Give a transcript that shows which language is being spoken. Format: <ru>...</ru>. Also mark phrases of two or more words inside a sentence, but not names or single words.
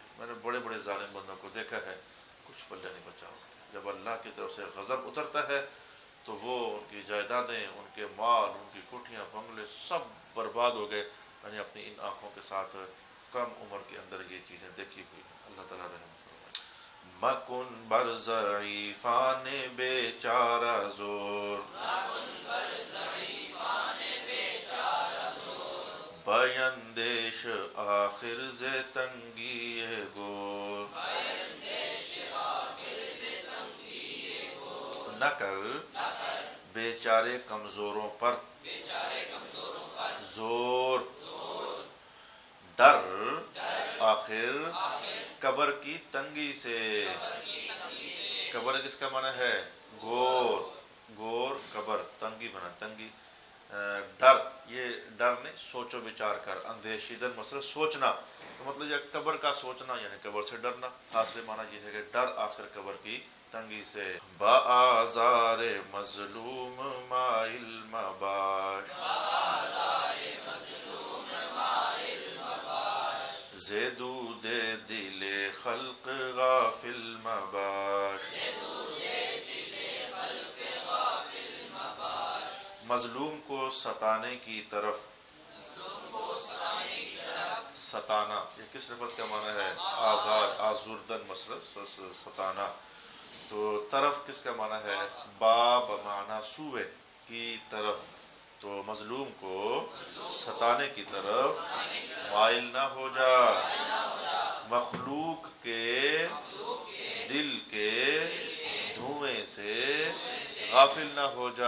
<ur>میں نے بڑے بڑے ظالم بندوں کو دیکھا ہے، کچھ پلے نہیں بچا ہوگا۔ جب اللہ کی طرف سے غضب اترتا ہے تو وہ ان کی جائیدادیں، ان کے مال، ان کی کوٹھیاں، بنگلے سب برباد ہو گئے۔ میں نے اپنی ان آنکھوں کے ساتھ کم عمر کے اندر یہ چیزیں دیکھی ہوئی ہیں۔ اللہ تعالیٰ رحم فرمائے۔</ur> <fa>مکن بر ضعیفان بیچارہ زور، بیندیش آخر ز تنگی گور۔</fa> <ur>نہ کر بیچارے کمزوروں پر زور، ڈر آخر قبر کی تنگی سے۔ قبر کس کا معنی ہے؟ گور، گور قبر، تنگی بنا تنگی، ڈر، یہ ڈر نہیں، سوچو بچار کر، اندیشیدن مثلا سوچنا، تو مطلب یہ قبر کا سوچنا یعنی قبر سے ڈرنا۔ حاصل معنی یہ ہے کہ ڈر آخر قبر کی تنگی سے۔</ur> <fa>با آزار مظلوم مائل مباش، زدود دل خلق غافل مباش۔</fa> <ur>مظلوم کو ستانے کی طرف، ستانا یہ کس لفظ کا معنی ہے؟ آزار، آزردن مثلا ستانا، تو طرف کس کا معنی ہے؟ با بمعنی سوئے کی طرف، تو مظلوم کو ستانے کی طرف مائل نہ ہو جا، مخلوق کے دل کے دھوئیں سے غافل نہ ہو جا۔</ur>